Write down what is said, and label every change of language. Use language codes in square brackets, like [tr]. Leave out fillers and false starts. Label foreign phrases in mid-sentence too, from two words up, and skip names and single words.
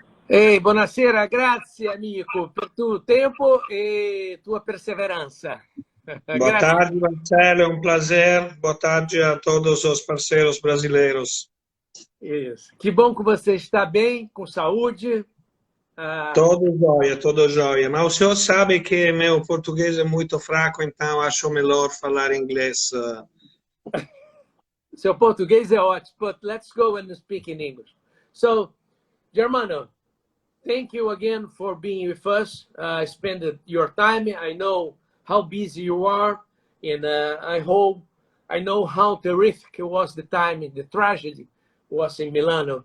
[it] Ehi, buonasera, grazie amico per tuo tempo e tua perseverança. [pt] Boa [it] Grazie. [pt] tarde, Marcelo, é um prazer. Boa tarde a todos os parceiros brasileiros. Isso. Que bom que você está bem, com saúde. Todo jóia. Mas o senhor sabe que meu português é muito fraco, então acho melhor falar inglês. Seu português é ótimo, [en] but let's go and speak in English. So, Germano, thank you again for being with us. Spend your time. I know how busy you are, and I know how terrific was the time, the tragedy was in Milano.